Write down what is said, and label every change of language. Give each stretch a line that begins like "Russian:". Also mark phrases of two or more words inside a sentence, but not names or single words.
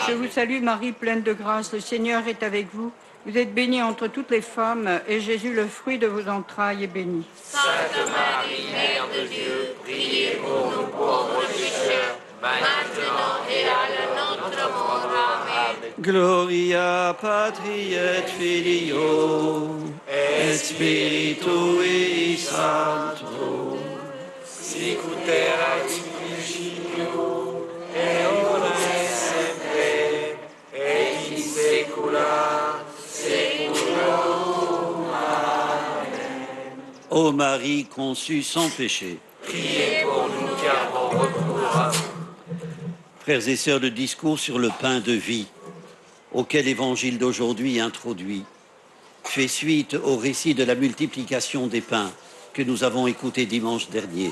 French: Je vous salue Marie, pleine de grâce, le Seigneur est avec vous. Vous êtes bénie entre toutes les femmes, et Jésus, le fruit de vos entrailles, est béni. Sainte Marie, Mère de Dieu, priez pour nous pauvres pécheurs, maintenant et à l'heure de notre mort. Amen.
Latin: Gloria Patri et Filio et Spiritui Sancto. Sicut erat in principio, et ora et semper, et in saecula saeculorum. Amen.
French: Ô Marie conçue sans péché. Priez pour nous qui avons recours à vous. Frères et sœurs, le discours sur le pain de vie, auquel l'Évangile d'aujourd'hui introduit, fait suite au récit de la multiplication des pains que nous avons écouté dimanche dernier.